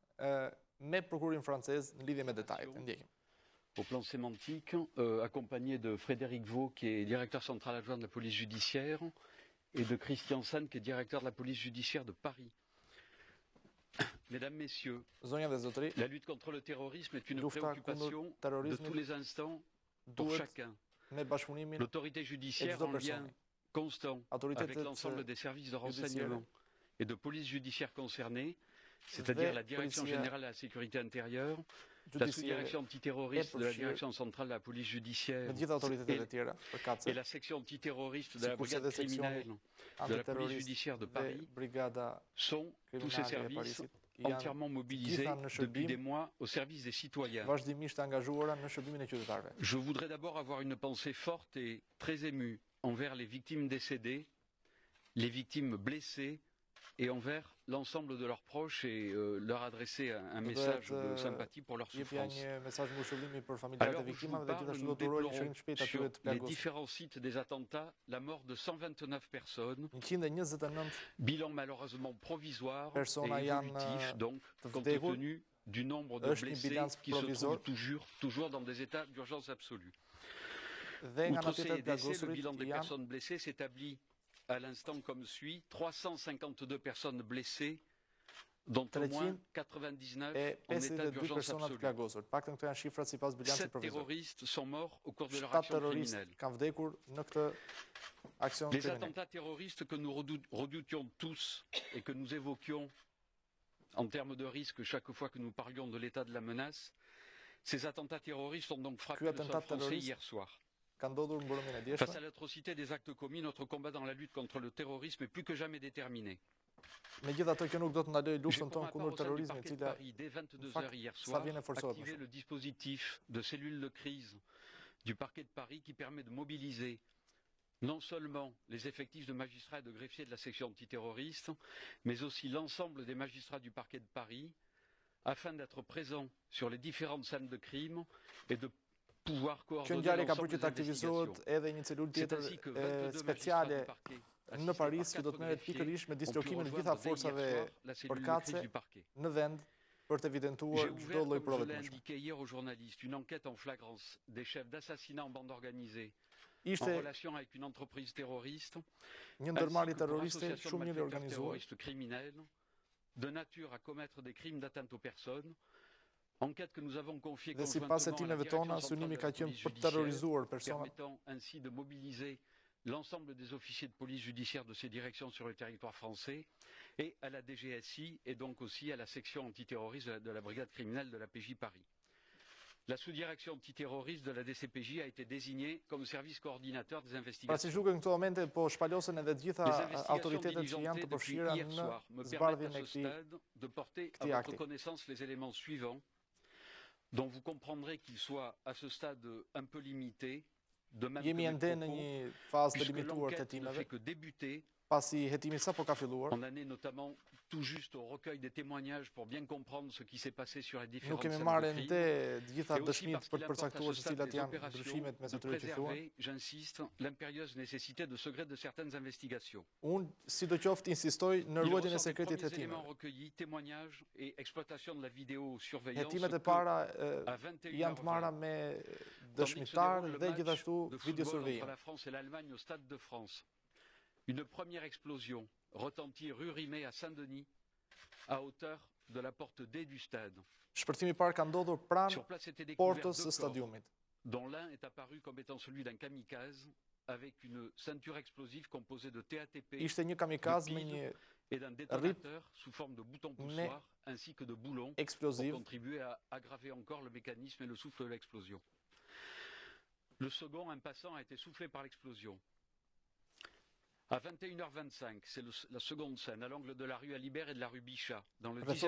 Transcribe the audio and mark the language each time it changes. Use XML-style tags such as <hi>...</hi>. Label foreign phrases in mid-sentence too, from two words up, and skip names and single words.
<sq>me prokurorin francez në lidhje me detajet. Ndjekim.</sq> <fr>Au plan sémantique, accompagné de Frédéric Vaux, qui est directeur central adjoint de la police judiciaire, et de Christian San, qui est directeur de la police judiciaire de Paris. Mesdames, Messieurs,</fr> <sq>Zonja dhe zotëri,</sq> <fr>la lutte contre le terrorisme est une</fr> <sq>lufta</sq> <fr>préoccupation</fr> <sq>kundër</sq> <fr>de</fr> <sq>terrorizmit</sq> <fr>tous les instants pour</fr> <sq>duhet</sq> <fr>chacun.</fr> <sq>me bashkëpunimin</sq> <fr>L'autorité</fr> <sq>e</sq> <fr>judiciaire</fr> <sq>çdo</sq> <fr>en lien</fr> <sq>personi.</sq> <fr>constant avec</fr> <sq>Autoritetet</sq> <fr>l'ensemble des services de judiciaire renseignement et de police judiciaire concernés, c'est-à-dire la Direction</fr> <sq>policia</sq> <fr>générale de la sécurité intérieure, la</fr> <sq>judiciare</sq> <fr>sous-direction antiterroriste de la</fr> <sq>përfshirë</sq> <fr>Direction centrale de la police judiciaire</fr> <sq>me gjithë autoritetet e tjera</sq> <fr>et</fr> <sq>përkatëse,</sq> <fr>la section antiterroriste de la</fr> <sq>sikurse</sq> <fr>brigade</fr> <sq>dhe seksioni</sq> <fr>criminelle de la police</fr> <sq>antiterrorist</sq> <fr>judiciaire de</fr> <sq>dhe</sq> <fr>Paris</fr> <sq>brigada</sq> <fr>sont tous ces</fr> <sq>kriminale e</sq> <fr>services</fr> <sq>Parisit janë</sq> <fr>entièrement mobilisés</fr> <sq>gjitha në</sq> <fr>depuis</fr> <sq>shërbim</sq> <fr>des mois au service des citoyens.</fr> <sq>vazhdimisht angazhuara në shërbimin e qytetarëve.</sq> <fr>Je voudrais d'abord avoir une pensée forte et très émue envers les victimes décédées, les victimes blessées et envers l'ensemble de leurs proches et leur adresser un message de sympathie pour leur</fr> <sq>Jepja</sq> <fr>souffrance.</fr> <sq>një mesazh mbështetimi për familjarët e</sq> <fr>Alors, je vous</fr> <sq>viktimave dhe</sq> <fr>parle,</fr> <sq>gjithashtu</sq> <fr>nous</fr> <sq>do të urojë një shërim</sq> <fr>déplorons</fr> <sq>shpejt</sq> <fr>sur</fr> <sq>atyre të</sq> <fr>les</fr> <sq>plagosur.</sq> <fr>différents sites des attentats la mort de 129 personnes,</fr> <sq>129</sq> <fr>bilan malheureusement provisoire</fr> <sq>persona</sq> <fr>et</fr> <sq>janë</sq> <fr>évolutif, donc,</fr> <sq>të</sq> <fr>compte</fr> <sq>vdekur.</sq> <fr>tenu du nombre de</fr> <sq>Është një</sq> <fr>blessés</fr> <sq>bilans</sq> <fr>qui se</fr> <sq>provizor.</sq> <fr>trouvent toujours dans des états d'urgence absolue.</fr> <sq>Dhe nga</sq> <fr>Outre</fr> <sq>ana</sq> <fr>ces</fr> <sq>tjetër</sq> <fr>décès, le</fr> <sq>plagosurit</sq> <fr>bilan des</fr> <sq>janë</sq> <fr>personnes blessées s'établit à l'instant comme suit: 352 personnes blessées, dont au moins 99</fr> <sq>e</sq> <fr>en état</fr> <sq>52</sq> <fr>d'urgence</fr> <sq>persona të</sq> <fr>absolue.</fr> <sq>plagosur. Paktën këto janë shifrat sipas bilancit 7 provizor.</sq> <fr>terroristes sont morts au cours de leur</fr> <sq>7</sq> <fr>action</fr> <sq>terroristë</sq> <fr>criminelle.</fr> <sq>kanë vdekur në këtë aksion</sq> <fr>Les</fr> <sq>kriminal.</sq> <fr>attentats terroristes que nous redoutions tous et que nous évoquions en termes de risque chaque fois que nous parlions de l'état de la menace, ces attentats terroristes ont donc frappé le sol attentat français terroriste hier soir.</fr> <sq>Ka ndodhur mbrëmjen e</sq> <fr>Face</fr> <sq>djeshme.</sq> <fr>à l'atrocité des actes commis, notre combat dans la lutte contre le terrorisme est plus que jamais déterminé.</fr> <sq>Megjithatë kjo nuk do të ndalojë</sq> <fr>J'ai</fr> <sq>luftën</sq> <fr>pour</fr> <sq>tonë</sq> <fr>ma part</fr> <sq>kundër</sq> <fr>au sein du</fr> <sq>terrorizmit, e</sq> <fr>parquet de</fr> <sq>cila</sq> <fr>Paris dès 22</fr> <sq>fakt,</sq> <fr>heures hier</fr> <sq>sa</sq> <fr>soir</fr> <sq>vjen e forcohet më</sq> <fr>activé</fr> <sq>shumë.</sq> <fr>le dispositif de cellule de crise du parquet de Paris qui permet de mobiliser non seulement les effectifs de magistrats et de greffiers de la section antiterroriste, mais aussi l'ensemble des magistrats du parquet de Paris, afin d'être présents sur les différentes scènes de crime et de pouvoir</fr> <sq>Kjo</sq> <fr>coordonner</fr> <sq>ngjarje ka</sq> <fr>l'ensemble</fr> <sq>për që</sq> <fr>des</fr> <sq>të</sq> <fr>investigations.</fr> <sq>aktivizohet edhe një celulë</sq> <fr>C'est</fr> <sq>tjetër</sq> <fr>ainsi que 22 magistrats</fr> <sq>speciale</sq> <fr>du parquet,</fr> <sq>në</sq> <fr>assistés</fr> <sq>Paris</sq> <fr>par</fr> <sq>që do të</sq> <fr>4</fr> <sq>merret</sq> <fr>greffiers,</fr> <sq>pikërisht me</sq> <fr>ont pu</fr> <sq>dislokimin e gjitha</sq> <fr>rejoindre dès hier</fr> <sq>forcave</sq> <fr>soir la cellule de</fr> <sq>përkatëse</sq> <fr>crise du parquet.</fr> <sq>në vend për të</sq> <fr>J'ai</fr> <sq>evidentuar çdo</sq> <fr>ouvert,</fr> <sq>lloj</sq> <fr>comme</fr> <sq>prove</sq> <fr>je</fr> <sq>të</sq> <fr>l'ai</fr> <sq>mëdha.</sq> <fr>indiqué hier aux journalistes, une enquête en flagrance des chefs d'assassinat en bande organisée en</fr> <sq>Ishte</sq> <fr>relation avec une entreprise terroriste,</fr> <sq>një</sq> <fr>ainsi</fr> <sq>ndërmarrje</sq> <fr>que pour</fr> <sq>terroriste</sq> <fr>association de</fr> <sq>shumë mirë</sq> <fr>malfaiteurs</fr> <sq>organizuar,</sq> <fr>terroristes criminels de nature à commettre des crimes d'atteinte aux personnes. Enquête que nous avons confiée</fr> <sq>dhe sipas</sq> <fr>conjointement à la</fr> <sq>hetimeve</sq> <fr>Direction</fr> <sq>tona,</sq> <fr>centrale</fr> <sq>synimi</sq> <fr>de</fr> <sq>ka</sq> <fr>la</fr> <sq>qenë</sq> <fr>police</fr> <sq>për të</sq> <fr>judiciaire,</fr> <sq>terrorizuar persona</sq> <fr>permettant ainsi de mobiliser l'ensemble des officiers de police judiciaire de ces directions sur le territoire français, et à la DGSI et donc aussi à la section antiterroriste de la brigade criminelle de la PJ Paris. La sous-direction antiterroriste de la DCPJ a été désignée comme service coordinateur des</fr> <sq>Pra si</sq> <fr>investigations.</fr> <sq>duket në këto momente po shpalosen edhe të gjitha</sq> <fr>Les investigations</fr> <sq>autoritetet që janë</sq> <fr>diligentées</fr> <sq>të</sq> <fr>depuis</fr> <sq>përfshira</sq> <fr>hier</fr> <sq>në</sq> <fr>soir me permettent</fr> <sq>zbardhjen</sq> <fr>à</fr> <sq>e</sq> <fr>ce</fr> <sq>këtij.</sq> <fr>stade de porter à</fr> <sq>këtij</sq> <fr>votre</fr> <sq>akti.</sq> <fr>connaissance les éléments suivants, dont vous comprendrez qu'ils soient à ce stade un peu limités, de même que</fr> <sq>Jemi</sq> <fr>mes</fr> <sq>ende në</sq> <fr>propos,</fr> <sq>një fazë të</sq> <fr>puisque</fr> <sq>limituar të</sq> <fr>l'enquête ne</fr> <sq>hetimeve,</sq> <fr>fait que débuter.</fr> <sq>pasi hetimi sapo ka filluar.</sq> <fr>On en est notamment tout juste au recueil des témoignages pour bien comprendre ce qui s'est passé sur les</fr> <sq>Nuk</sq> <fr>différentes</fr> <sq>kemi</sq> <fr>scènes</fr> <sq>marrë</sq> <fr>de</fr> <sq>ende</sq> <fr>crime.</fr> <sq>të gjitha</sq> <fr>Et aussi</fr> <sq>dëshmitë</sq> <fr>parce</fr> <sq>për</sq> <fr>qu'il</fr> <sq>të</sq> <fr>importe à</fr> <sq>përcaktuar</sq> <fr>ce</fr> <sq>se</sq> <fr>stade</fr> <sq>cilat</sq> <fr>des</fr> <sq>janë</sq> <fr>opérations</fr> <sq>ndryshimet mes</sq> <fr>de</fr> <sq>atyre që thuan.</sq> <fr>préserver, j'insiste, l'impérieuse nécessité de secret de certaines investigations.</fr> <sq>Unë sidoqoftë insistoj në</sq> <fr>Il</fr> <sq>ruajtjen e</sq> <fr>ressort des</fr> <sq>sekretit të</sq> <fr>premiers éléments</fr> <sq>hetimeve.</sq> <fr>recueillis, témoignages et exploitation de la vidéosurveillance</fr> <sq>Hetimet e</sq> <fr>que,</fr> <sq>para</sq> <fr>à 21h20,</fr> <sq>janë të marra me</sq> <fr>tandis que se</fr> <sq>dëshmitar</sq> <fr>déroule le</fr> <sq>dhe</sq> <fr>match</fr> <sq>gjithashtu</sq> <fr>de football entre</fr> <sq>videosurveillim.</sq> <fr>la France et l'Allemagne au Stade de France. Une première explosion retentit rue Rimet à Saint-Denis, à hauteur de la porte D du stade.</fr> <sq>Shpërthimi i parë ka ndodhur pranë</sq> <fr>Sur place étaient découverts</fr> <sq>portës së</sq> <fr>deux corps,</fr> <sq>stadiumit.</sq> <fr>dont l'un est apparu comme étant celui d'un kamikaze, avec une ceinture explosive composée de TATP</fr> <sq>Ishte një kamikaz me një</sq> <fr>et d'un détonateur sous forme de bouton poussoir, ainsi que de boulons, pour</fr> <sq>eksplosiv.</sq> <fr>contribuer à aggraver encore le mécanisme et le souffle de l'explosion. Le second, un passant, a été soufflé par l'explosion. À 21h25, c'est la seconde scène, à l'angle de la rue Alibert et de la rue Bichat, dans le 10e</fr>